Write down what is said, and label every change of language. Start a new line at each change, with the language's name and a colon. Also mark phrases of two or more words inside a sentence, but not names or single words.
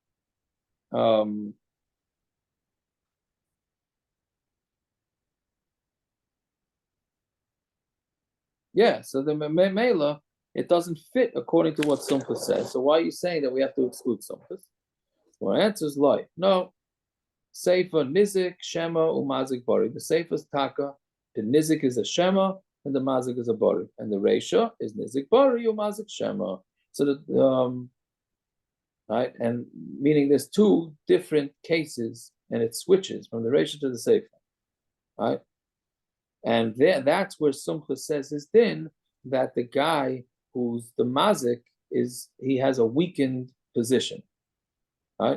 English: Yeah. So the Mela, it doesn't fit according to what Sumchus says. So why are you saying that we have to exclude Sumchus? Well, answer is like no.
Hebrew: ספר ניזק שמא ומזיק ברי.
English: The sefer is taka. The nizik is a shema and the mazik is a bari, and the reisha is
Hebrew: ניזק ברי ומזיק שמא.
English: So that right, and meaning there's two different cases, and it switches from the reisha to the sefer, right? And that's where Sumchus says his din, that the guy who's the mazik he has a weakened position, right?